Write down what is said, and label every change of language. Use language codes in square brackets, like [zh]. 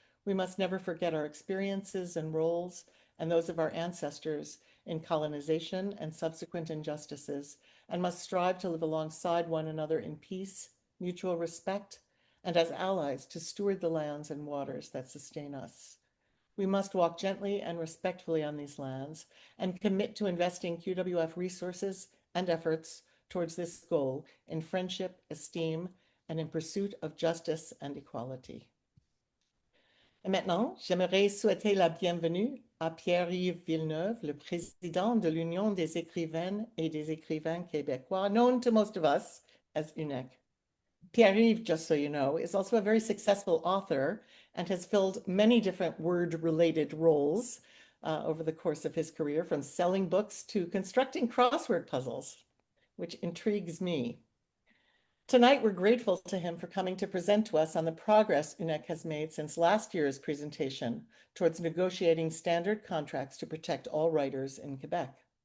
[en] We must never forget our experiences and roles and those of our ancestors in colonization and subsequent injustices, and must strive to live alongside one another in peace, mutual respect, and as allies to steward the lands and waters that sustain us. We must walk gently and respectfully on these lands and commit to investing QWF resources and efforts towards this goal in friendship, esteem, and in pursuit of justice and equality. [fr] Et maintenant, j'aimerais souhaiter la bienvenue à Pierre-Yves Villeneuve, le président de l'Union des écrivaines et des écrivains québécois, [en] known to most of us as UNEQ. Pierre-Yves, just so you know, is also a very successful author and has filled many different word-related roles over the course of his career, from selling books to constructing crossword puzzles, which intrigues me. Tonight, we're grateful to him for coming to present to us on the progress UNEQ has made since last year's presentation towards negotiating standard contracts to protect all writers in Quebec.